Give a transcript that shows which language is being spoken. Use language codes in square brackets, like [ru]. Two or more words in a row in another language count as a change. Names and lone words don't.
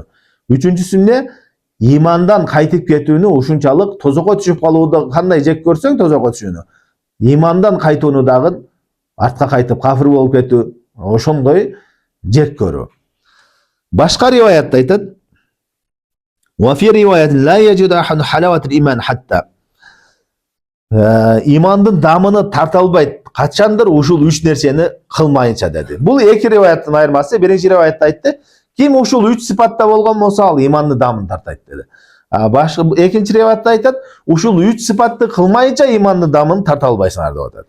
[ky] Үчүнчүсүнде имандан кайтып кетүүнү ушунчалык тозокко түшүп калууду кандай жек көрсөң тозокко түшүүнү. Имандан кайтууну дагы артка кайтып кафир болуп кетүү, ошондой жек көрүү. Башка риваятта айтат: [ar] "وفي رواية لا يجد أحد حلاوة الإيمان حتى." [ky] Имандын дамыны тарта албайт, качандыр ушул 3 нерсени кылмайынча деди. Бул эки риваяттын айырмасы. Биринчи риваятта айтты: "Ким ушул 3 сыпатта болгон болсо, ал имандын дамын тартайт" деди. Башка экинчи риваятта айтат: "Ушул 3 сыпатты кылмайынча имандын дамын тарта албайсыңар" деп атат.